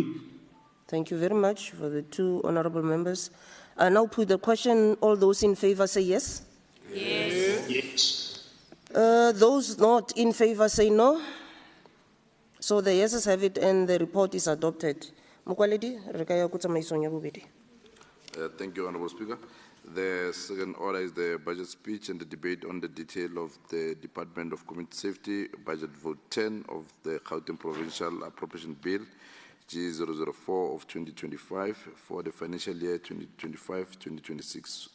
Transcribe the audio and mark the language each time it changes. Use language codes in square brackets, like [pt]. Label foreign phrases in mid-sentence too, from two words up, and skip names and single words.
[en] Thank you very much for the two honorable members. I now put the question. All those in favor say yes. Yes. Yes. Those not in favor say no. So the yeses have it and the report is adopted. [tn] Mokwaledi, re ka ya ko tsamaisong ya bobedi. [en] Thank you, Honorable Speaker. The second order is the budget speech and the debate on the detail of the Department of Community Safety Budget Vote 10 of the Gauteng Provincial Appropriation Bill G004 of 2025 for the financial year 2025-2026.